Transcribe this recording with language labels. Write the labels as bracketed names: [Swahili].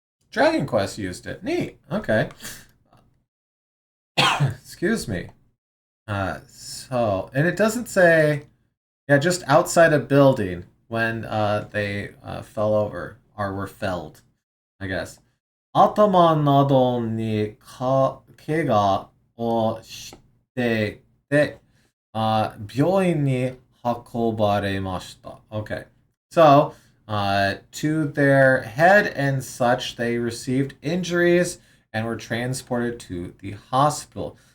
[English] Dragon Quest used it. Neat. Okay. Excuse me. And it doesn't say, yeah, just outside a building when they fell over or were felled, I guess. [Japanese] 頭などに怪我をしてで、病院に運ばれました。 [English] Okay. So, to their head and such, they received injuries and were transported to the hospital.